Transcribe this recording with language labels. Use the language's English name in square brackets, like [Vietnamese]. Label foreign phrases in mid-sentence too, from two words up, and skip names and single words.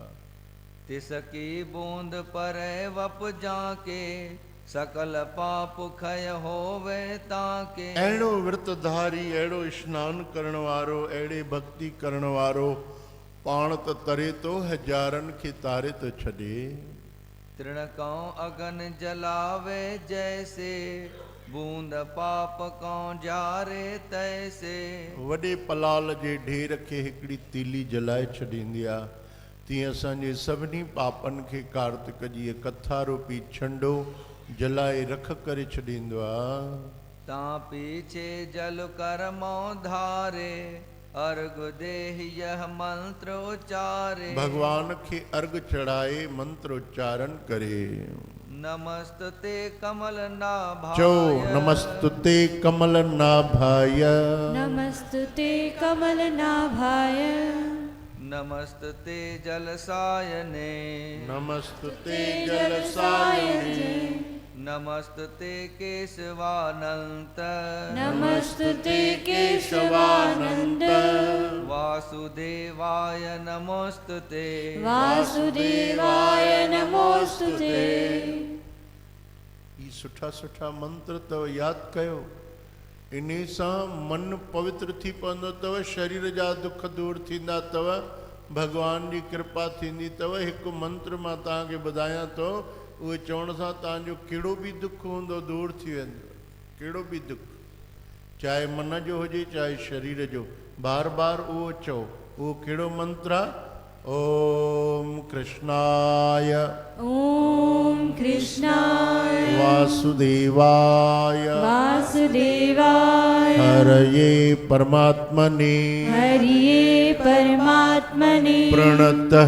[Hindi] तिसकी बूंद पर वप जाके सकल पाप खय होवे ताके [Sindhi] अहिड़ो विर्तधारी अहिड़ो स्नान करण वारो अहिड़े भक्ति करण वारो पाण त तरे थो हज़ारनि खे तारे थो छॾे [Hindi] तृणकौ अगन जलावे जैसे बूंद पाप कौ जारे तैसे [Sindhi] वॾे पलाल जे ढेर खे हिकिड़ी तीली जलाए छॾींदी आहे तीअं असांजे सभिनी पापनि खे कार्तिक जी कथा रूपी छंडो जलाए रख करे छॾींदो आहे [Hindi] तां पीछे जल कर्मो धारे अर्घ देहि यह मंत्र उचारे [Sindhi] भगवान खे अर्घ चढ़ाए मंत्र उच्चारण करे [Sanskrit] नमस्ते कमल नाभाय चो नमस्तुते कमल नाभाय नमस्तुते कमलनाभाय नमस्ते जलसायने नमस्तुते जलसायिने नमस्ते केशवानंत नमस्तुते केशवानंद वासुदेवाय नमोस्तुते वासुदेवाय नमोस्तुते [Sindhi] ई सुठा सुठा मंत्र अथव यादि कयो इन सां मन पवित्र थी पवंदो अथव शरीर जा दुख दूर थींदा अथव भगवान जी कृपा थींदी अथव हिकु मंत्र मां तव्हांखे ॿुधायां थो उहे चवण सां तव्हांजो कहिड़ो बि दुख हूंदो दूर थी वेंदो कहिड़ो बि दुख चाहे मन जो हुजे चाहे शरीर जो बार बार उहो चओ उहो कहिड़ो मंत्र आहे [Sanskrit] ओम कृष्णाय ओम कृष्णाय वासुदेवाय वासुदेवाय हरये परमात्मने हरिये परमात्मने प्रणतः